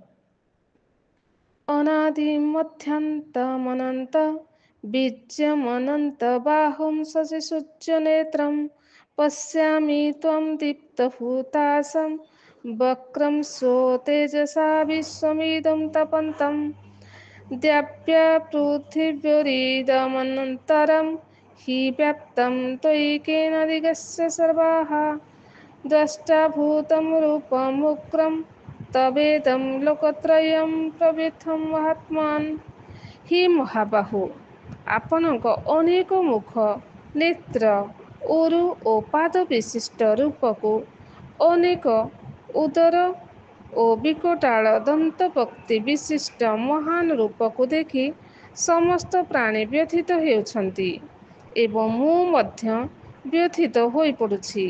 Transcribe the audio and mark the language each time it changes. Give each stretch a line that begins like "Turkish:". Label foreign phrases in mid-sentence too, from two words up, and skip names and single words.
Sanskrit: ଅନାଦି ମଧ୍ୟାନ୍ତମନନ୍ତ ବୀର୍ଯ୍ୟମନନ୍ତ ବାହୁଂ ଶଶି ସୂର୍ଯ୍ୟ ନେତ୍ରಂ ପଶ୍ୟାମି ତ୍ୱଂ ଦୀପ୍ତହୁତାଶଂ ବକ୍ରଂ ସ୍ୱତେଜସା ବିଶ୍ୱମିଦଂ ତପନ୍ତಂ ଦ୍ୟାବ୍ୟା ପୃଥିବ୍ୟୋରିଦମନନ୍ତରଂ हि व्याप्तं त्वयैकेन दिगस्य सर्वाः द्रष्टाभूतं रूपमुग्रं तवेदं लोकत्रयं प्रवृद्धं ମହାତ୍ମନ୍।
Odia: ହି ମହାବାହୁ, ଆପଣଙ୍କ ଅନେକ ମୁଖ, ନେତ୍ର, ଉରୁ ଓ ପାଦ ବିଶିଷ୍ଟ ରୂପକୁ, ଅନେକ ଉଦର ଓ ବିକଟାଳ ଦନ୍ତପକ୍ତି ବିଶିଷ୍ଟ ମହାନ ରୂପକୁ ଦେଖି ସମସ୍ତ ପ୍ରାଣୀ ବ୍ୟଥିତ ହେଉଛନ୍ତି ଏବଂ ମୁଁ ମଧ୍ୟ ବ୍ୟଥିତ ହୋଇପଡ଼ୁଛି।